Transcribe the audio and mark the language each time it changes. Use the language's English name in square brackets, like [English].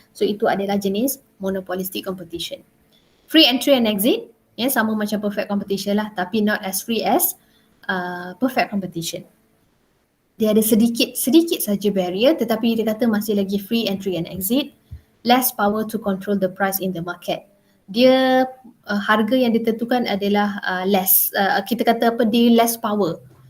[Malay] So itu adalah jenis monopolistic competition. [English] Free entry and exit, [Malay] ya sama macam [English] perfect competition lah, tapi not as free as perfect competition. [Malay] Dia ada sedikit saja barrier tetapi dia kata masih lagi free entry and exit. [English] Less power to control the price in the market. [Malay] Dia harga yang ditentukan adalah less, kita kata apa, dia less power.